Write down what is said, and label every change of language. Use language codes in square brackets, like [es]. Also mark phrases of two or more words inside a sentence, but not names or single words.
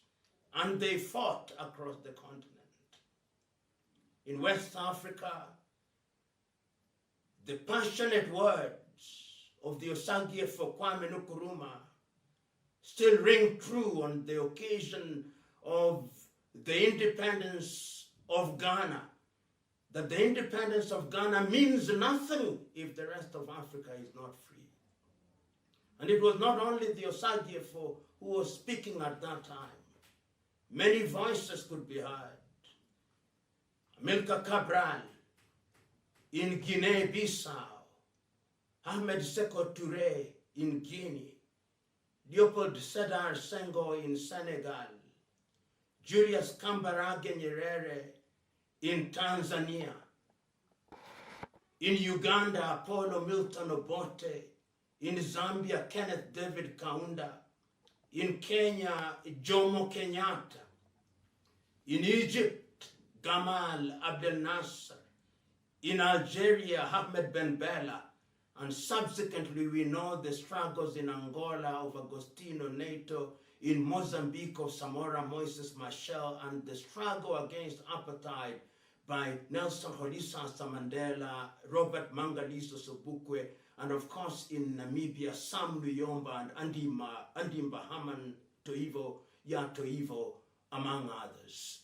[en] And they fought across the continent. In West Africa, the passionate words of the Osagie for Kwame Nkrumah still ring true on the occasion of the independence of Ghana, that the independence of Ghana means nothing if the rest of Africa is not free. And it was not only the Osagie who was speaking at that time. Many voices could be heard. Amilcar Cabral in Guinea-Bissau, Ahmed Sékou Touré in Guinea, Leopold Sédar Senghor in Senegal, Julius Kambarage Nyerere in Tanzania, in Uganda, Apollo Milton Obote, in Zambia, Kenneth David Kaunda, in Kenya, Jomo Kenyatta, in Egypt, Gamal Abdel Nasser, in Algeria, Ahmed Ben Bella, and subsequently we know the struggles in Angola of Agostinho Neto, in Mozambique of Samora Moises Machel, and the struggle against apartheid by Nelson Rolihlahla Mandela, Robert Mangaliso Sobukwe, and of course in Namibia, Sam Luyomba and Andimba Haman Toivo, Ya Toivo, among others.